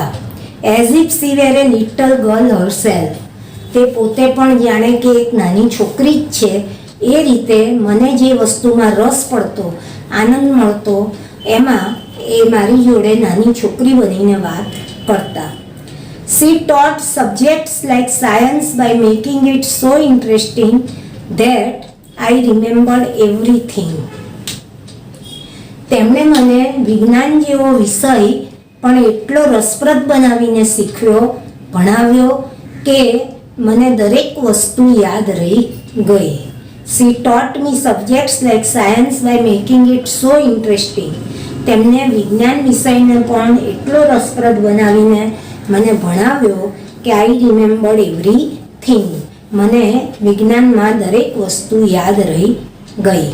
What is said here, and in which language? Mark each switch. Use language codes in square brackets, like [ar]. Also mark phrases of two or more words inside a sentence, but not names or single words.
[en] As if she were a little girl herself, [gu] તે પોતે પણ જાણે કે એક નાની છોકરી જ છે એ રીતે મને જે વસ્તુમાં રસ પડતો, આનંદ મળતો, એમાં એ મારી જોડે નાની છોકરી બનીને વાત કરતા. [en] She taught subjects like science by making it so interesting that I remembered everything. [gu] તેમણે મને વિજ્ઞાન જેવો વિષય પણ એટલો રસપ્રદ બનાવીને ભણાવ્યો કે મને દરેક વસ્તુ યાદ રહી ગઈ. [en] She taught me subjects like science by making it so interesting. [gu] તેમણે વિજ્ઞાન વિષયને પણ એટલો રસપ્રદ બનાવીને મને ભણાવ્યો કે [en] I remembered everything, [gu] મને વિજ્ઞાનમાં દરેક વસ્તુ યાદ રહી ગઈ.